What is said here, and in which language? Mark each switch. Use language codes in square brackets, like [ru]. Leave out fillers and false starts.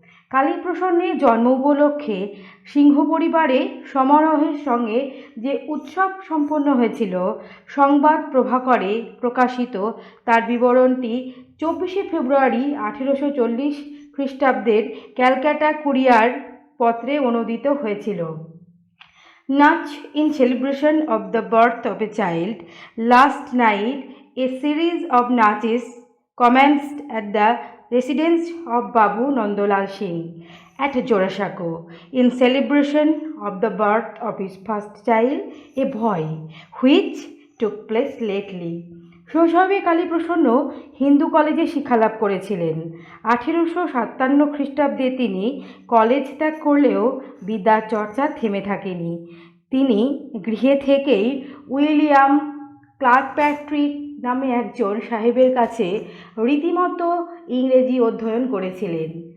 [bn] কালীপ্রসন্নের জন্ম উপলক্ষে সিংহ পরিবারে সমারোহের সঙ্গে যে উৎসব সম্পন্ন হয়েছিল, সংবাদ প্রভাকরে প্রকাশিত তার বিবরণটি 24শে ফেব্রুয়ারি 1840 খ্রিস্টাব্দের ক্যালকাটা কুরিয়ার পত্রে অনুদিত হয়েছিল। [en] Much in celebration of the birth of a child, last night a series of naches commenced at the residence of Babu Nandolal Singh at Jorasako in celebration of the birth of his first child, a boy, which took place lately. [bn] শৈশবে কালীপ্রসন্ন হিন্দু কলেজে শিক্ষালাভ করেছিলেন। 1857 খ্রিস্টাব্দে তিনি college ত্যাগ করলেও বিদ্যার চর্চা থেমে থাকেনি। তিনি গৃহে থেকেই উইলিয়াম ক্লার্কপ্যাট্রিক নামে একজন সাহেবের কাছে রীতিমতো ইংরেজি অধ্যয়ন করেছিলেন।